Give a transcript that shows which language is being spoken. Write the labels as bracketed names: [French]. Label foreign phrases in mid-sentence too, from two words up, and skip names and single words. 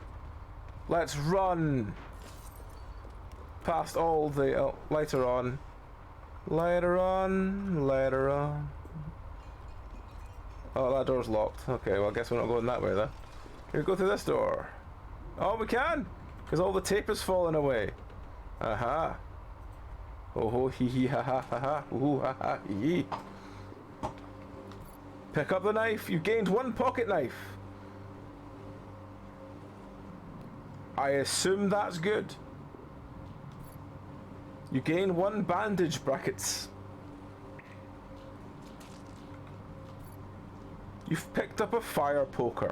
[English] Let's run. Past all the... Oh, later on. Later on. Later on. Oh, that door's locked. Okay, well, I guess we're not going that way, then. Here we go through this door. Oh, we can! Because all the tape is falling away. Aha. Oh ho hee hee ha ha ha ha. Ooh ha ha hee hee. Pick up the knife. You gained 1 pocket knife. I assume that's good. You gain 1 bandage brackets. You've picked up a fire poker.